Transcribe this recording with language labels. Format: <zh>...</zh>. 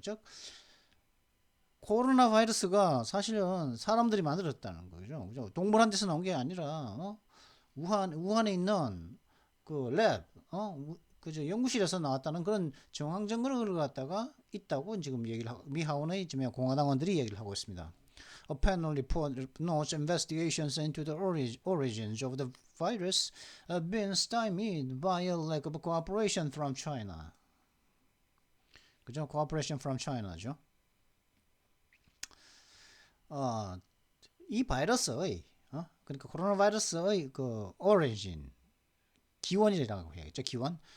<ko>즉 코로나 바이러스가 사실은 사람들이 만들었다는 거죠. 그죠? 동물한테서 나온 게 아니라 우한에 있는 그 랩, 그죠? 연구실에서 나왔다는 그런 정황 증거를 갖다가 있다고 지금 미 하원의 지금 공화당원들이 얘기를 하고 있습니다.</ko> <en>A panel report notes investigations into the origins of the virus have been stymied by a lack of cooperation from China.</en> <ko>그죠?</ko> <en>Cooperation from China죠.</en> <ko>이 바이러스의 그러니까 코로나 바이러스의 그 origin 기원이라고 해야겠죠. 기원.</ko>